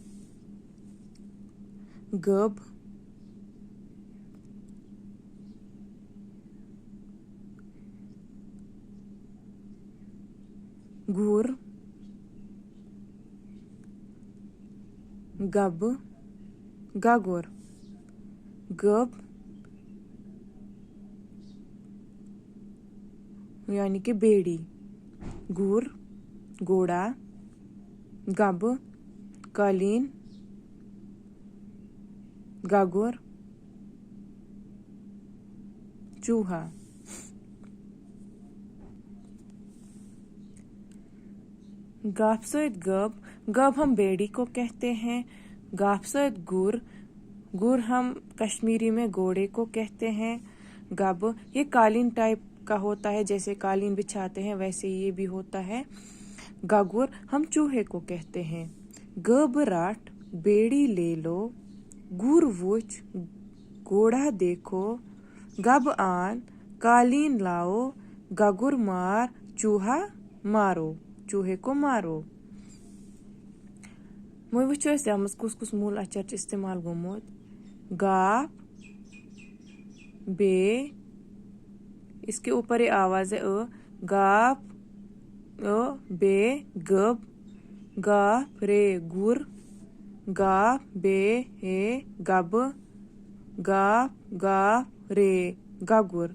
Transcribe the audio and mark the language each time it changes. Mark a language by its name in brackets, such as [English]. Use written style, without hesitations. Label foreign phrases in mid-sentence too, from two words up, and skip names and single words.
[Kashmiri] गब, गुर, गब, गगुर, गब [Hindi] यानी कि बेड़ी, गुर घोड़ा, गब कालीन, गगुर चूहा। [Kashmiri] गाफ सत गब, [Hindi] गब हम बेड़ी को कहते हैं। [Kashmiri] गाफ सत गुर, [Hindi] गुर हम कश्मीरी में घोड़े को कहते हैं। गब ये कालीन टाइप का होता है, जैसे कालीन बिछाते हैं वैसे ये भी होता है। गगुर हम चूहे को कहते हैं। [Kashmiri] गब राट [Hindi] बेड़ी ले लो, [Kashmiri] गुर वुच [Hindi] घोड़ा देखो, [Kashmiri] गब आन [Hindi] कालीन लाओ, [Kashmiri] गगुर मार [Hindi] चूहा मारो, चूहे को मारो। [Kashmiri] वो वुचो कुस कुस मूल अक्षर इस्तेमाल गोमुत। गाफ, बे, [Hindi] इसके ऊपर ये आवाज है अ, गाफ अ, बे गब, गाफ रे गुर, गाफ बे हे गब, गाफ गाफ रे गगुर।